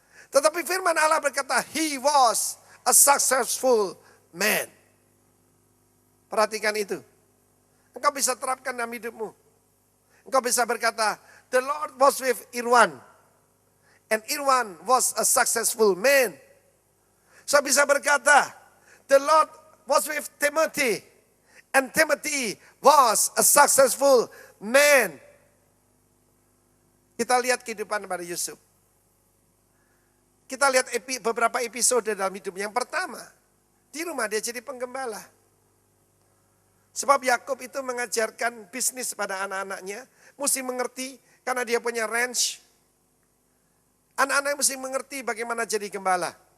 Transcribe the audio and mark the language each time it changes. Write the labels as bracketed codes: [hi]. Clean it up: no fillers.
[id] Tetapi firman Allah berkata, [en] he was a successful man. [id] Perhatikan itu. Engkau bisa terapkan dalam hidupmu. Engkau bisa berkata, [en] the Lord was with Irwan. And Irwan was a successful man. [id] Saya bisa berkata, [en] the Lord was with Timothy. And Timothy was a successful man. [id] Kita lihat kehidupan pada Yusuf. Kita lihat beberapa episode dalam hidupnya. Yang pertama, di rumah dia jadi penggembala. Sebab Yakub itu mengajarkan bisnis pada anak-anaknya. Mesti mengerti karena dia punya ranch. Anak-anaknya mesti mengerti bagaimana jadi gembala.